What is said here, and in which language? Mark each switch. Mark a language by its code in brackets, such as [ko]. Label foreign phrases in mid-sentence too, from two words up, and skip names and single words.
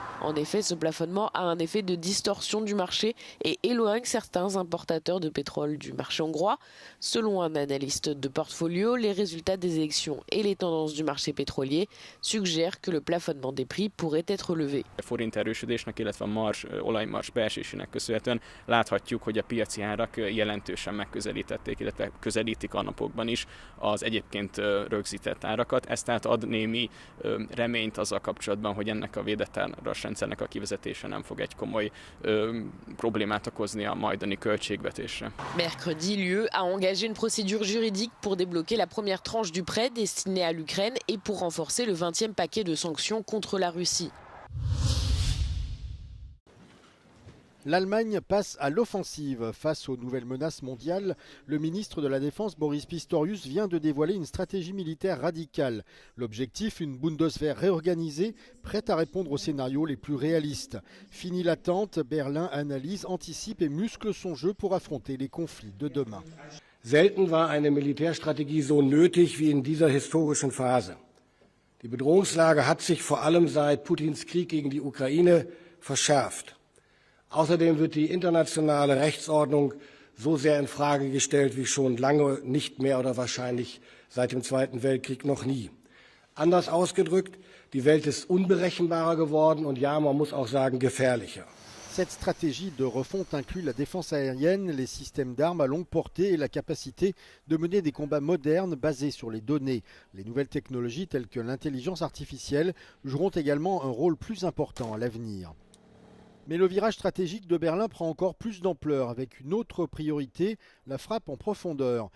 [fr] En effet, ce plafonnement a un effet de distorsion du marché et éloigne certains importateurs de pétrole du marché hongrois. Selon un analyste de portfolio, les résultats des élections et les tendances du marché pétrolier suggèrent que le plafonnement des prix pourrait être levé. [hu] Láthatjuk, hogy a piaci árak jelentősen megközelítették, illetve közelítik a napokban is az egyébként rögzített árakat. Ez tehát ad némi reményt azzal kapcsolatban, hogy ennek a védett áras rendszernek a kivezetése nem fog egy komoly problémát okozni a majdani költségvetésre. [fr] Mercredi, l'UE a engagé une procédure juridique pour débloquer la première tranche du prêt destiné à l'Ukraine et pour renforcer le 20e paquet de sanctions contre la Russie. L'Allemagne passe à l'offensive. Face aux nouvelles menaces mondiales, le ministre de la Défense Boris Pistorius vient de dévoiler une stratégie militaire radicale. L'objectif, une Bundeswehr réorganisée, prête à répondre aux scénarios les plus réalistes. Fini l'attente, Berlin analyse, anticipe et muscle son jeu pour affronter les conflits de demain. [de] Selten war eine Militärstrategie so nötig wie in dieser historischen Phase. Die Bedrohungslage hat sich vor allem seit Putins Krieg gegen die Ukraine verschärft. Außerdem wird die internationale Rechtsordnung so sehr in Frage gestellt wie schon lange nicht mehr oder wahrscheinlich seit dem Zweiten Weltkrieg noch nie. Anders ausgedrückt, die Welt ist unberechenbarer geworden und ja, man muss auch sagen, gefährlicher. [fr] Cette stratégie de refonte inclut la défense aérienne, les systèmes d'armes à longue portée et la capacité de mener des combats modernes basés sur les données. Les nouvelles technologies telles que l'intelligence artificielle joueront également un rôle plus important à l'avenir. Mais le virage stratégique de Berlin prend encore plus d'ampleur avec une autre priorité, la frappe en profondeur.